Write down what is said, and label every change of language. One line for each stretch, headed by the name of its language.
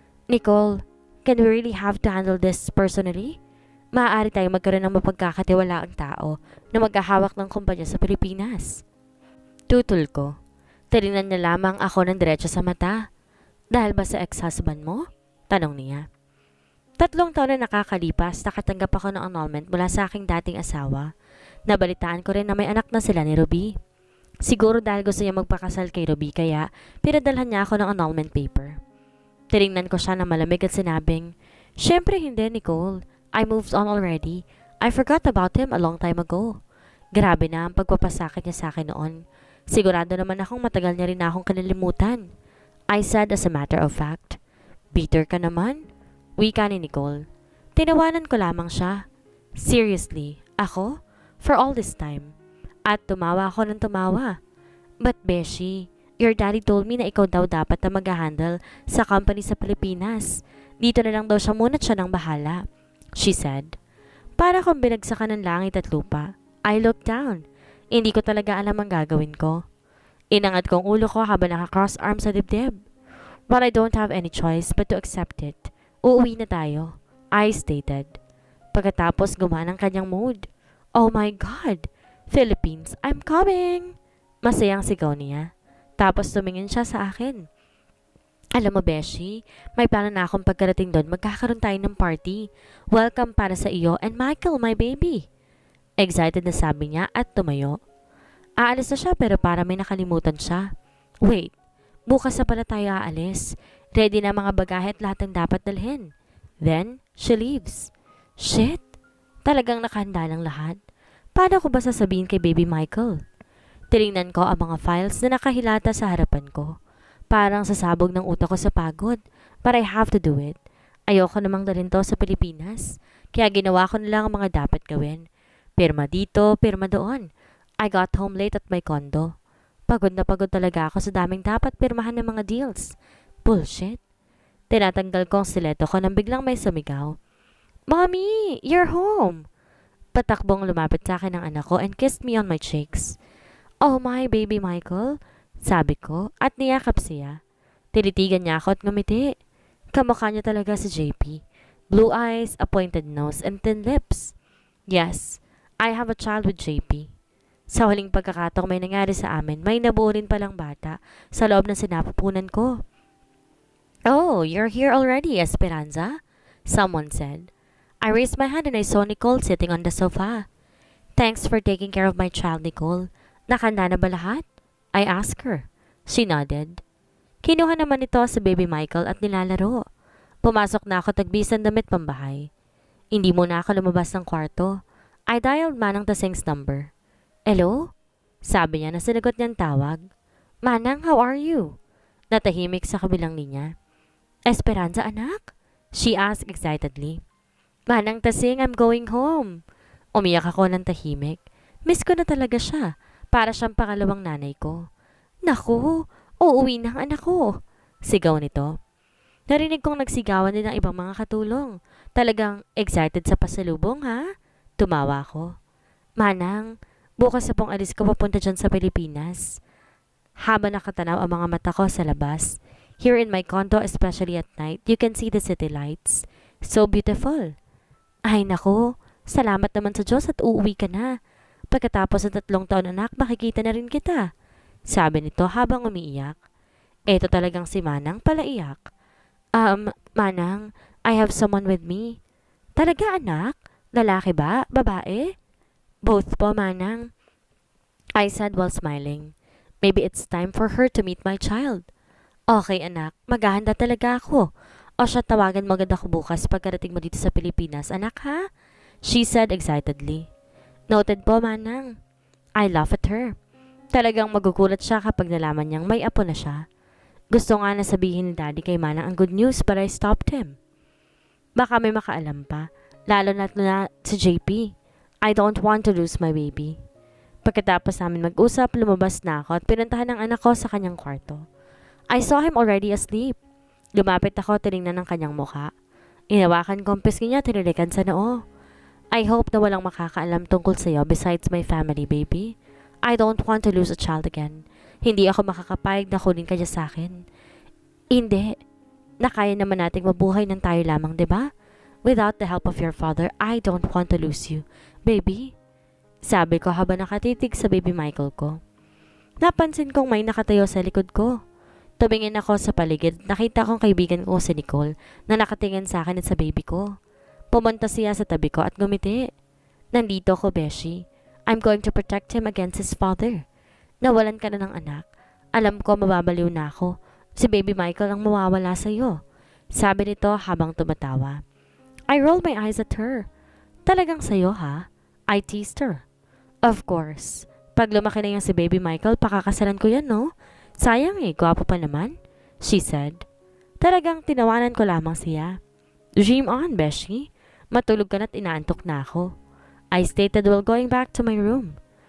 English: Nicole, can we really have to handle this personally?
Filipino: Maaari tayong magkaroon ng mapagkakatiwalaang tao na maghahawak ng kumpanya sa Pilipinas. Tutol ko. Tinignan niya lamang ako ng diretso sa mata. Dahil ba sa ex-husband mo? Tanong niya. 3 taon na nakakalipas, nakatanggap ako ng annulment mula sa aking dating asawa. Nabalitaan ko rin na may anak na sila ni Ruby. Siguro dahil gusto niya magpakasal kay Ruby kaya pinadalhan niya ako ng annulment paper. Tinignan ko siya na malamig at sinabing, "Syempre hindi, Nicole.
English: I moved on already. I forgot about him a long time ago."
Filipino: Grabe na ang pagpapasakit niya sa akin noon. Sigurado naman akong matagal niya rin akong kalilimutan.
English: I said as a matter of fact.
Filipino: Bitter ka naman? Wika ni Nicole. Tinawanan ko lamang siya. Seriously, ako?
English: For all this time?
Filipino: At tumawa ako ng tumawa.
English: But Beshi, your daddy told me
Filipino: na ikaw daw dapat na mag-handle sa company sa Pilipinas. Dito na lang daw siya muna at siya nang bahala.
English: She said.
Filipino: Para kung binagsakan ng langit at lupa.
English: I looked down.
Filipino: Hindi ko talaga alam ang gagawin ko. Inangat kong ulo ko habang naka-cross arms sa dibdib.
English: But I don't have any choice but to accept it.
Filipino: Uuwi na tayo,
English: I stated.
Filipino: Pagkatapos gumana ang kanyang mood.
English: Oh my God! Philippines, I'm coming!
Filipino: Masayang sigaw niya. Tapos tumingin siya sa akin. Alam mo, Beshi, may plano na akong pagkarating doon magkakaroon tayo ng party. Welcome para sa iyo
English: and Michael, my baby.
Filipino: Excited na sabi niya at tumayo. Aalis na siya pero para may nakalimutan siya. Wait, bukas na pala tayo aalis. Ready na mga bagahe at lahat ng dapat dalhin.
English: Then, she leaves.
Filipino: Shit! Talagang nakahanda ng lahat. Paano ko ba sasabihin kay baby Michael? Tinignan ko ang mga files na nakahilata sa harapan ko. Parang sasabog ng utak ko sa pagod.
English: But I have to do it.
Filipino: Ayoko namang dalhin to sa Pilipinas. Kaya ginawa ko na lang ang mga dapat gawin. Pirma dito, pirma doon.
English: I got home late at my condo.
Filipino: Pagod na pagod talaga ako sa daming dapat pirmahan ng mga deals. Bullshit. Tinatanggal ko ang stiletto ko nang biglang may sumigaw.
English: Mommy, you're home!
Filipino: Patakbong lumapit sa akin ang anak ko
English: and kissed me on my cheeks. Oh my baby Michael,
Filipino: sabi ko at niyakap siya. Tinitigan niya ako at ngumiti. Kamukha niya talaga si JP.
English: Blue eyes, a pointed nose, and thin lips. Yes, I have a child with JP.
Filipino: Sa huling pagkakataong may nangyari sa amin, may nabuo rin palang bata sa loob ng sinapupunan ko.
English: Oh, you're here already, Esperanza? Someone said. I raised my hand and I saw Nicole sitting on the sofa. Thanks for taking care of my child, Nicole.
Filipino: Nakahanda na ba lahat?
English: I asked her. She nodded.
Filipino: Kinuha naman ito sa baby Michael at nilalaro. Pumasok na ako tagbisan damit pambahay. Hindi muna ako lumabas ng kwarto.
English: I dialed Manang Taseng's number. Hello?
Filipino: Sabi niya na sinagot niyang tawag. Manang,
English: how are you?
Filipino: Natahimik sa kabilang linya.
English: Esperanza, anak? She asked excitedly. Manang Taseng, I'm going home.
Filipino: Umiyak ako ng tahimik. Miss ko na talaga siya. Para siyang pangalawang nanay ko. Naku, uuwi na ang anak ko. Sigaw nito. Narinig kong nagsigawan din ng ibang mga katulong. Talagang excited sa pasalubong, ha? Tumawa ko. Manang, bukas na pong alis ko papunta dyan sa Pilipinas. Habang nakatanaw ang mga mata ko sa labas.
English: Here in my condo, especially at night, you can see the city lights. So beautiful.
Filipino: Ay nako, salamat naman sa Diyos at uuwi ka na. Pagkatapos ng 3 taon anak, makikita na rin kita. Sabi nito habang umiiyak. Eto talagang si Manang palaiyak.
English: Manang, I have someone with me.
Filipino: Talaga anak? Lalaki ba? Babae? Both po, Manang.
English: I said while smiling. Maybe it's time for her to meet my child.
Filipino: Okay anak, maghahanda talaga ako. O siya, tawagan mo agad ako bukas pagkarating mo dito sa Pilipinas, anak ha?
English: She said excitedly. Noted po, Manang. I laugh at her.
Filipino: Talagang magugulat siya kapag nalaman niyang may apo na siya. Gusto nga na sabihin ni Daddy kay Manang ang
English: good news but I stopped him.
Filipino: Baka may makaalam pa, lalo na si JP.
English: I don't want to lose my baby.
Filipino: Pagkatapos namin mag-usap, lumabas na ako at pinuntahan ng anak ko sa kanyang kwarto.
English: I saw him already asleep.
Filipino: Lumapit ako, tinignan ng kanyang mukha. Inawakan ko ang pisngi niya, tinilikan sa noo.
English: I hope
Filipino: na walang makakaalam tungkol sa'yo
English: besides my family, baby. I don't want to lose a child again.
Filipino: Hindi ako makakapayag na kunin ka niya sa akin. Hindi. Nakaya naman nating mabuhay ng tayo lamang, di ba?
English: Without the help of your father, I don't want to lose you, baby.
Filipino: Sabi ko habang nakatitig sa baby Michael ko. Napansin kong may nakatayo sa likod ko. Tumingin ako sa paligid, nakita kong kaibigan ko si Nicole na nakatingin sa akin at sa baby ko. Pumunta siya sa tabi ko at ngumiti. Nandito ko, Beshi.
English: I'm going to protect him against his father.
Filipino: Nawalan ka na ng anak. Alam ko mababaliw na ako. Si baby Michael ang mawawala sa iyo. Sabi nito habang tumatawa.
English: I rolled my eyes at her.
Filipino: Talagang sa'yo ha?
English: I teased her. Of course.
Filipino: Pag lumaki na yung si baby Michael, pakakasalan ko yan, no? Sayang gwapo pa naman,
English: she said.
Filipino: Talagang tinawanan ko lamang siya.
English: Dream on, Beshi.
Filipino: Matulog ka na't inaantok na ako.
English: I stated while going back to my room.